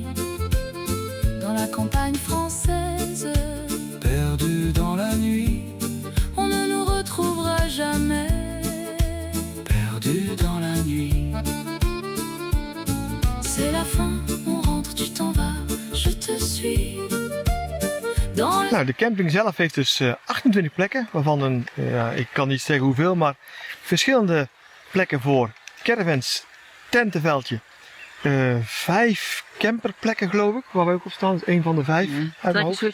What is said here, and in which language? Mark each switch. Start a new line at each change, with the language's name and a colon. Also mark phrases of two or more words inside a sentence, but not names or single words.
French: Dans la campagne française, perdu dans la nuit. On ne nous retrouvera jamais, perdu dans la nuit. C'est la fin, on rentre, tu t'en vas, je te suis.
Dutch: Nou, de camping zelf heeft dus 28 plekken, waarvan ik kan niet zeggen hoeveel, maar verschillende plekken voor caravans, tentenveldje. 5 camperplekken geloof ik, waar wij ook op staan. Dat is een van de 5 uit mijn hoofd.